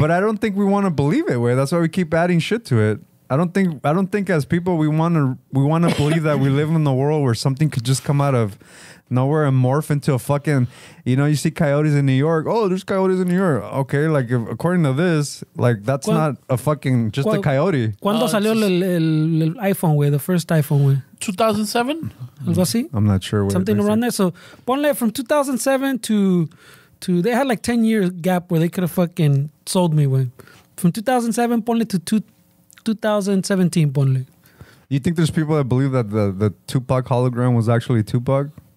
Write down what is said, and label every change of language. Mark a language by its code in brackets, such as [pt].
[en] But I don't think we want to believe it. That's why we keep adding shit to it. I don't think as people we want to believe that we live in the world where something could just come out of nowhere and morph into a fucking, you see coyotes in New York. Oh, there's coyotes in New York. Okay, like according to this, like that's not a fucking just a coyote. [es] ¿Cuándo salió el iPhone, güey? [en] The first iPhone, [es] güey. [en] 2007? [es] Algo así? [en] I'm not sure. Something around there. So, ponle from 2007 to they had like 10 years gap where they could have fucking sold me, güey. From 2007, ponle to 2017, ponle. You think there's people that believe that the Tupac hologram was actually Tupac?